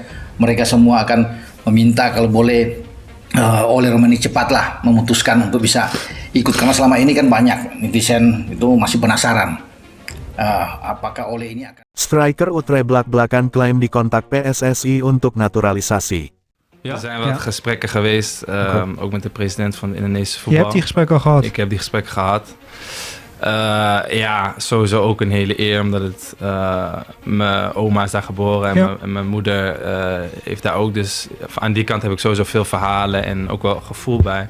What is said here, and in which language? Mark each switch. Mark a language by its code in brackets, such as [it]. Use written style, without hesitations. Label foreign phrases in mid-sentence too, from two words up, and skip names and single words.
[id] Mereka semua akan meminta kalau boleh Ole Romani cepatlah memutuskan untuk bisa ikut, karena selama ini kan banyak netizen itu masih penasaran apakah Ole ini akan. Striker Utrecht belak-belakan klaim dikontak PSSI untuk naturalisasi. [nl] Ja, er zijn wat gesprekken geweest, ook met de president van de Indonesische voetbal. Je hebt die gesprekken al gehad? Ik heb die gesprekken gehad. Ja, sowieso ook een hele eer, omdat het mijn oma is daar geboren en mijn moeder heeft daar ook. Dus aan die kant heb ik sowieso veel verhalen en ook wel gevoel bij.